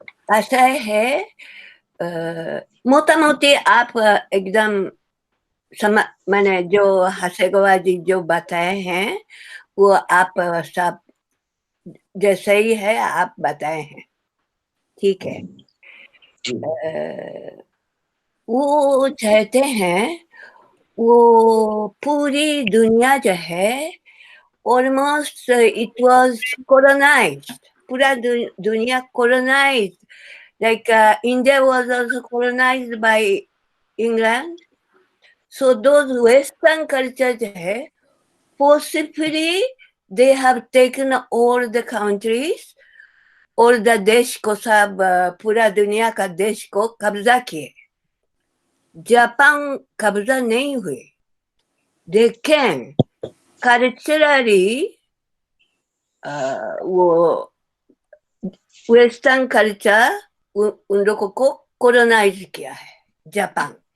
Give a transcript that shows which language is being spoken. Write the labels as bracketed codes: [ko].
[hi] ऐसा है, मोटा मोटी आप एकदम मैंने जो हासेगावा जी जो बताए हैं वो आप सब जैसे ही है आप बताए हैं, ठीक है। वो चाहते हैं वो पूरी दुनिया जो है [en] almost it was colonized, [hi] पूरा दुनिया [en] colonized, like India was also colonized by England. So those Western cultures है, forcibly they have taken all the countries, all the [hi] देश को सब, पूरा दुनिया का देश को कब्जा किए। जापान कब्जा नहीं हुए, [en] they can culturally [hi] वो वेस्टर्न कल्चर उन लोगों को कोलोनाइज किया है जापान।